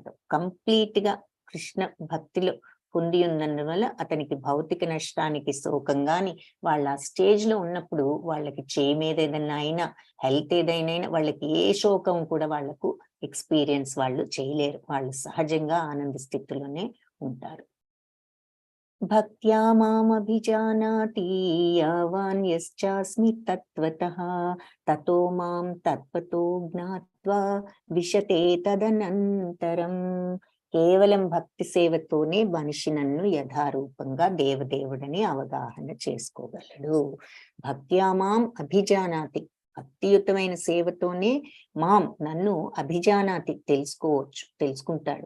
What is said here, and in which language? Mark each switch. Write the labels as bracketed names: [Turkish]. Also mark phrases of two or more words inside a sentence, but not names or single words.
[Telugu] కంప్లీట్ గా కృష్ణ భక్తిలో పొంది ఉన్నందువల్ల అతనికి భౌతిక నష్టానికి శోకంగాని వాళ్ళ ఆ స్టేజ్ లో ఉన్నప్పుడు వాళ్ళకి చేయి మీద ఏదైనా అయినా, హెల్త్ ఏదైనా వాళ్ళకి ఏ శోకం కూడా వాళ్ళకు ఎక్స్పీరియన్స్ వాళ్ళు చేయలేరు. వాళ్ళు సహజంగా ఆనంద స్థితిలోనే ఉంటారు. [Sanskrit] భక్త్యా మామభిజానాతి యావాన్ యశ్చాస్మి తత్వతః తతో మాం తత్వతో జ్ఞాత్వా విశతే తదనంతరం. [Telugu] కేవలం భక్తి సేవతోనే మనిషి నన్ను యథారూపంగా దేవదేవుడని అవగాహన చేసుకోగలడు. [Sanskrit] భక్త్యా మాం అభిజానాతి, [Telugu] భక్తియుతమైన సేవతోనే మాం నన్ను అభిజానాతి తెలుసుకుంటాడు.